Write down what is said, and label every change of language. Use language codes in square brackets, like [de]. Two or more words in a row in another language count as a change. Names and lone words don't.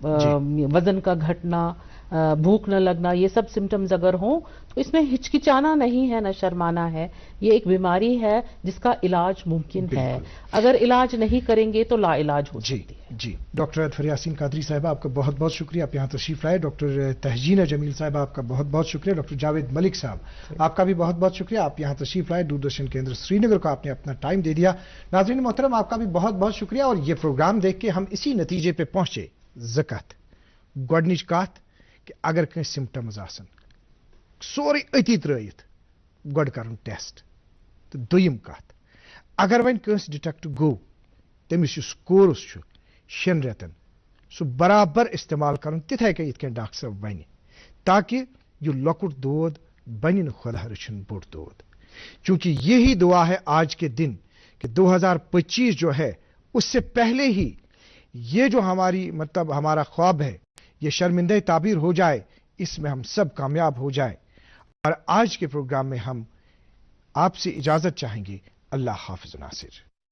[ur] وزن کا گھٹنا بھوک نہ لگنا یہ سب سمٹمز اگر ہوں تو اس میں ہچکچانا نہیں ہے نہ شرمانا ہے یہ ایک بیماری ہے جس کا علاج ممکن ہے اگر علاج نہیں کریں گے تو لا علاج ہو سکتی ہے جی ڈاکٹر ادفر یاسین قادری صاحبہ آپ کا بہت بہت شکریہ آپ یہاں تشریف لائے ڈاکٹر تہجینہ جمیل صاحبہ آپ کا بہت بہت شکریہ ڈاکٹر جاوید ملک صاحب آپ کا بھی بہت بہت شکریہ آپ یہاں تشریف لائے دوردرشن کیندر سری نگر کو آپ نے اپنا ٹائم دے دیا ناظرین محترم آپ کا بھی بہت بہت شکریہ اور یہ پروگرام دیکھ کے ہم اسی نتیجے پہ پہنچے [ks] زکت گۄڈنِچ کتھ کہ اگر کٲنٛسہِ سمٹمز آسن سورُے أتی ترٲیِتھ گۄڈٕ کَرُن ٹیسٹ تہٕ دوٚیِم کتھ اگر وۄنۍ کٲنٛسہِ ڈِٹیکٹ گوٚو تٔمِس یُس کورس چھُ 6 رٮ۪تن سُہ برابر استعمال کرُن تِتھے کٔنۍ یِتھ کٔنۍ ڈاکٹر صٲب وَنہِ تاکہ یہ لۄکُٹ دود بنہِ نہٕ خۄدا رٔچھِن بوٚڑ دود [ur] چونکہ یہی دعا ہے آج کے دن کہ 2025 جو ہے اس سے پہلے ہی یہ جو ہماری مطلب ہمارا خواب ہے یہ شرمندہ تعبیر ہو جائے اس میں ہم سب کامیاب ہو جائے اور آج کے پروگرام میں ہم آپ سے اجازت چاہیں گے اللہ حافظ ناصر